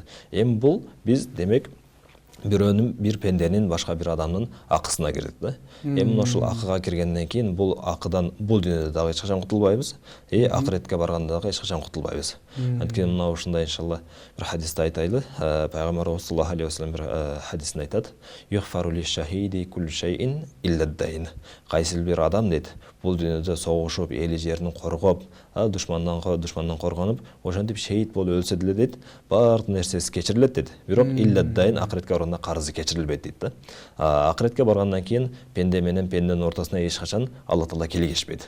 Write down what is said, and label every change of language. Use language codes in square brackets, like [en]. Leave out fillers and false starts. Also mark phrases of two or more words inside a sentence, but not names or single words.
[ky] Эми бул биз демек бир пенденин башка бир адамдын акысына кирдик да. Эми ошол акыга киргенден кийин бул акыдан бул дүйнөдө дагы эч качан кутулбайбыз, акыретке барганда дагы эч качан кутулбайбыз. Анткени мына ушундай иншалла бир хадисте айтайлы. Пайгамбарыбыз [ar] صلى الله عليه وسلم [ky] бир хадисинде айтат: [ar] "يغفر للشهيد كل شيء إلا الدين." [ky] Кайсы бир адам дейт, бул дүйнөдө согушуп, эли жерин коргоп, душмандан коргонуп, ошентип шейит болуп өлсө деле дейт, баардык нерсеси кечирилет дейт. Бирок [ar] إلا الدين [ky] акыретке барганда карызы кечирилбейт дейт да. Акыретке баргандан кийин пенде менен пенденин ортосуна эч качан Алла Таала келишпейт.